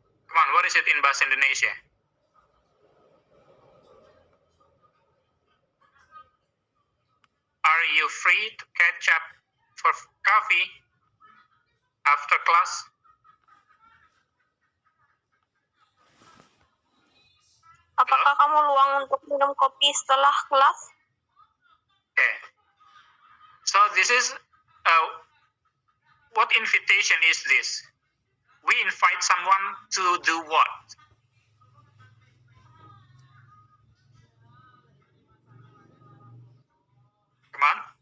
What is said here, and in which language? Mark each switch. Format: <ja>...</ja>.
<en>Come on, what is it in bahasa Indonesia? Are you free to catch up for coffee after class?</en> <id>Apakah kamu luang untuk minum kopi setelah kelas?</id> <en>Okay. So this is what invitation is this? We invite someone to do what? Come on.</en>